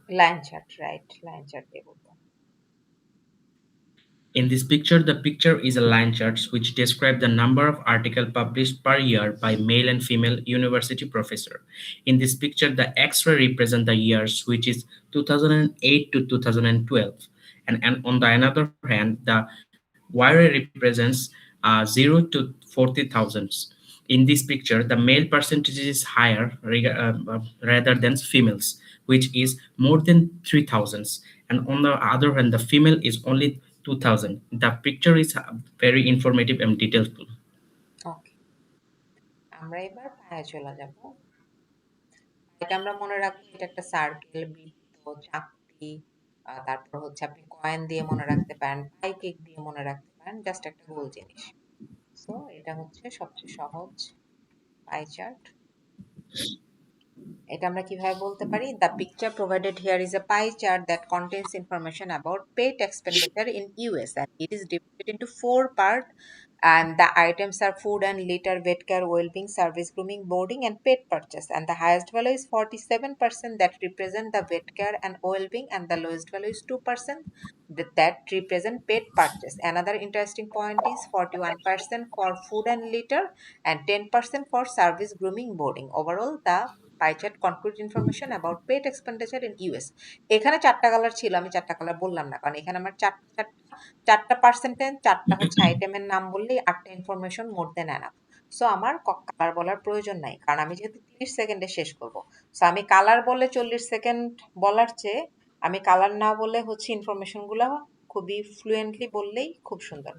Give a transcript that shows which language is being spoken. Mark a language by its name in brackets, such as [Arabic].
[Bangla] Line chart, right, line chart দিয়ে বলবো। [English] In this picture, the picture is a line chart which describe the number of articles published per year by male and female university professor. In this picture, the X-ray represent the years which is 2008 to 2012, and on the another hand, the Y-ray represents 0 to 40,000. In this picture, the male percentage is higher rather than females, which is more than 3,000. And on the other hand, the female is only 2,000. The picture is very informative and detailed. [Bangla] ওকে, আমরা এবার পায়ে চলে যাব। এটা আমরা মনে রাখবো, এটা একটা সার্কেল, বৃত্ত, চাকতি। তারপর হচ্ছে আপনি কয়েন দিয়ে মনে রাখতে পারেন, পাই কেক দিয়ে মনে রাখতে পারেন, জাস্ট একটা গোল জিনিস। সো এটা হচ্ছে সবচেয়ে সহজ পাই চার্ট। এটা আমরা কিভাবে বলতে পারি? [English] The picture provided here is a pie chart that contains information about paid expenditure in US, and it is divided into four parts. And the items are food and litter, vet care, well-being, service, grooming, boarding, and pet purchase. And the highest value is 47%, that represent the vet care and well-being, and the lowest value is 2%, that represent pet purchase. Another interesting point is 41% for food and litter, and 10% for service, grooming, boarding. Overall, the pie chart concludes information about paid expenditure in US. [Bangla] এখানে চারটা colour ছিল, আমি চারটা colour বললাম না, কারণ এখানে আমার চারটা চারটা পার্সেন্টেজ, চারটা হচ্ছে আইটেমের নাম বললেই 8টা ইনফরমেশন মোর দেন এনাফ। সো আমার কালার বলার প্রয়োজন নাই, কারণ আমি যেহেতু 30 সেকেন্ডে শেষ করব। সো আমি কালার বলে 40 সেকেন্ড বলার চেয়ে আমি কালার না বলে হচ্ছে ইনফরমেশন গুলা খুবই ফ্লুয়েন্টলি বললেই খুব সুন্দর।